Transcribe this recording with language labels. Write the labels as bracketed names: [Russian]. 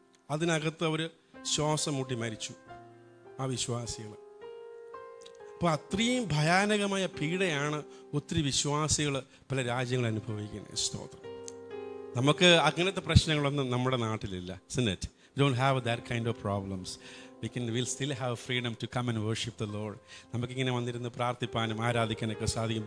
[Malayalam] അതിനകത്ത് അവർ ശ്വാസം മുട്ടി മരിച്ചു ആ വിശ്വാസികൾ. അപ്പോൾ അത്രയും ഭയാനകമായ പീഡയാണ് ഒത്തിരി വിശ്വാസികൾ പല രാജ്യങ്ങൾ അനുഭവിക്കുന്നത്. സ്തോത്രം. നമുക്ക് അങ്ങനത്തെ പ്രശ്നങ്ങളൊന്നും നമ്മുടെ നാട്ടിലില്ല. [English] Isn't it? We don't have that kind of problems. We'll still have freedom to come and worship the Lord. [Malayalam] നമുക്കിങ്ങനെ വന്നിരുന്ന് പ്രാർത്ഥിപ്പാനും ആരാധിക്കാനൊക്കെ സാധിക്കും.